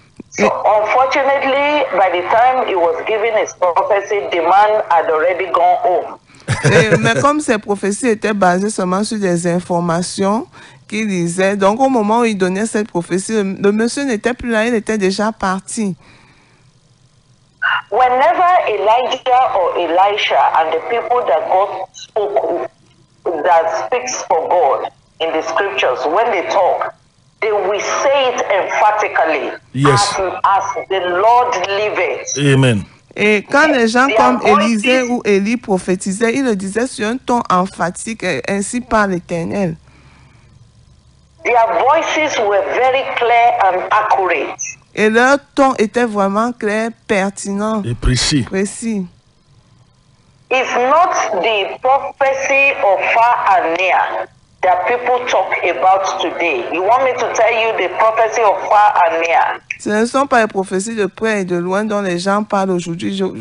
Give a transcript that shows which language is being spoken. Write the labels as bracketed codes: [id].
[en] So unfortunately, by the time he was given his prophecy, the man had already gone home. [fr] Mais comme ces prophéties étaient basées seulement sur des informations qu'il disait, donc au moment où il donnait cette prophétie, le monsieur n'était plus là, il était déjà parti. [en] Whenever Elijah or Elisha and the people that God spoke, that speaks for God in the scriptures, when they talk, they will say it emphatically. Yes. As the Lord liveth. Amen. [fr] Et quand les gens [en] Their [fr] comme [en] voices- [fr] Élisée ou Élie prophétisaient, ils le disaient sur un ton emphatique, ainsi par l'Éternel. [en] Their voices were very clear and accurate. [fr] Et leur ton était vraiment clair, pertinent, Et précis. précis. [en] It's not the prophecy of far and near that people talk about today. You want me to tell you the prophecy of far and near? [fr] Ce ne sont pas les prophéties de près et de loin dont les gens parlent aujourd'hui.